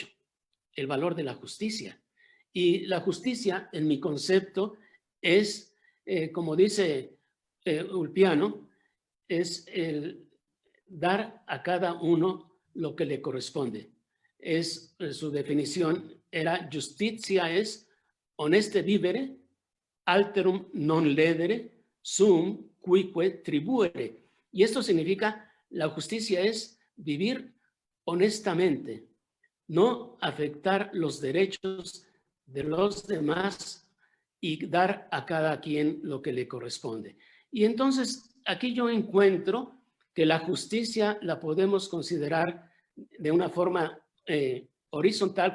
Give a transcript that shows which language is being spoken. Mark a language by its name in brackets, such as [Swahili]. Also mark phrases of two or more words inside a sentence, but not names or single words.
[Spanish] El valor de la justicia. Y la justicia, en mi concepto, es, como dice Ulpiano, es el dar a cada uno lo que le corresponde. Su definición era [Latin] justitia es honeste vivere, alterum non ledere, sum cuique tribuere. [Spanish] Y esto significa, la justicia es vivir honestamente, no afectar los derechos de los demás y dar a cada quien lo que le corresponde. Y entonces aquí yo encuentro que la justicia la podemos considerar de una forma horizontal.